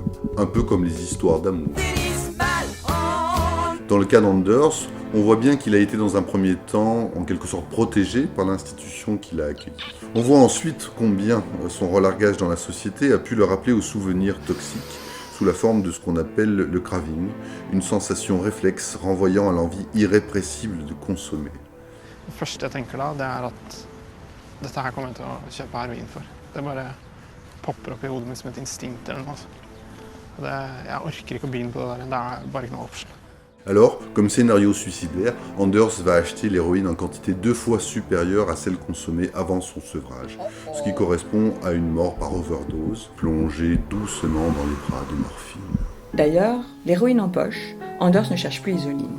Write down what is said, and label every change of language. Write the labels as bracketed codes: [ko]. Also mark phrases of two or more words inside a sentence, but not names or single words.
[fr] Un peu comme les histoires d'amour. Dans le cas d'Anders, on voit bien qu'il a été dans un premier temps, en quelque sorte, protégé par l'institution qu'il a accueillie. On voit ensuite combien son relargage dans la société a pu le rappeler aux souvenirs toxiques, sous la forme de ce qu'on appelle le craving, une sensation réflexe renvoyant à l'envie irrépressible de consommer. [no] Det første jeg tenker da, det at dette her kommer jeg til å kjøpe heroin for. Det bare popper opp i hodet mitt som et instinkt eller noe. Jeg orker ikke å begynne på det der, det bare ikke noe option. [fr] Alors, comme scénario suicidaire, Anders va acheter l'héroïne en quantité 2 fois supérieure à celle consommée avant son sevrage, ce qui correspond à une mort par overdose, plongée doucement dans les bras de morphine. D'ailleurs, l'héroïne en poche, Anders ne cherche plus Isoline.